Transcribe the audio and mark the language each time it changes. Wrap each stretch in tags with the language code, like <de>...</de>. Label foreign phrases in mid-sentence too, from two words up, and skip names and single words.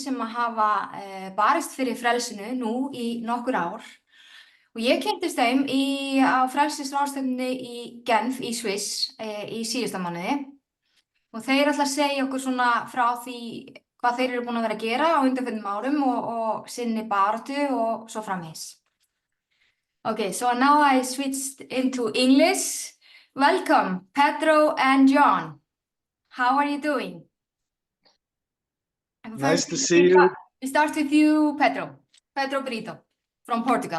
<is>sem hafa barist fyrir frelsinu nú í nokkur ár og ég kynntist þeim á frelsisráðstefnunni í Genf í Sviss í síðasta mánuði og þeir ætla að segja okkur svona frá því hvað þeir eru búin að vera að gera á undanförnum árum og sinni baráttu og svo framvegis.</is> <en>Okay, so now I switched into English. Welcome, Pedro and John. How are you doing? Nice to see you. We start with you, Pedro. Pedro Brito from Portugal.</en>